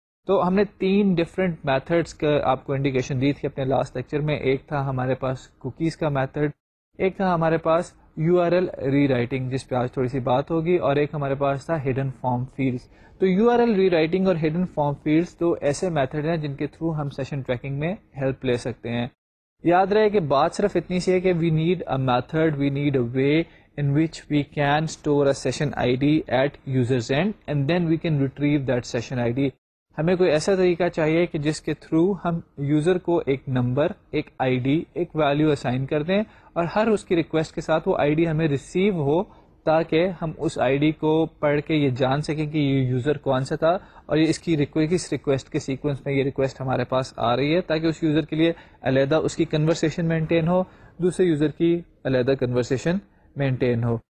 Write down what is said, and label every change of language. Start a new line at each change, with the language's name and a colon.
Urdu: تو ہم نے 3 ڈفرینٹ میتھڈس کا آپ کو انڈیکیشن دی تھی اپنے لاسٹ لیکچر میں. ایک تھا ہمارے پاس کوکیز کا میتھڈ, ایک تھا ہمارے پاس you R L re writing جس پہ آج تھوڑی سی بات ہوگی, اور ایک ہمارے پاس تھا ہڈن فارم فیلڈس. تو you R L re writing اور ہڈن فارم فیلڈس دو ایسے میتھڈ ہیں جن کے تھرو ہم سیشن ٹریکنگ میں ہیلپ لے سکتے ہیں. یاد رہے کہ بات صرف اتنی سی ہے کہ
English: We need a method, we need a way in which we can store a session ID at user's end and then we can retrieve that session ID.
Urdu: ہمیں کوئی ایسا طریقہ چاہیے کہ جس کے تھرو ہم یوزر کو ایک نمبر, ایک آئی ڈی, ایک ویلیو اسائن کر دیں, اور ہر اس کی ریکویسٹ کے ساتھ وہ آئی ڈی ہمیں ریسیو ہو, تاکہ ہم اس آئی ڈی کو پڑھ کے یہ جان سکیں کہ یہ یوزر کون سا تھا اور یہ کس ریکویسٹ کے سیکوینس میں یہ ریکویسٹ ہمارے پاس آ رہی ہے, تاکہ اس یوزر کے لیے علیحدہ اس کی کنورسیشن مینٹین ہو, دوسرے یوزر کی علیحدہ کنورسیشن مینٹین ہو.